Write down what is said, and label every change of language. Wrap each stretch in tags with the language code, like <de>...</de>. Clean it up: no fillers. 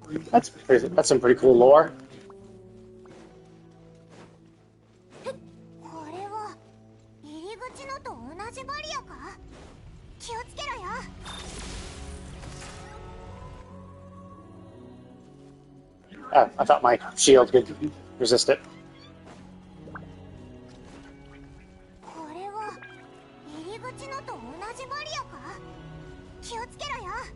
<en>That's some pretty cool lore.</en> <ja>これは入り口のと同じバリアか？気をつけろよ。</ja> <en>I thought my shield could resist it.</en> <ja>これは入り口のと同じバリアか？気をつけろよ。</ja>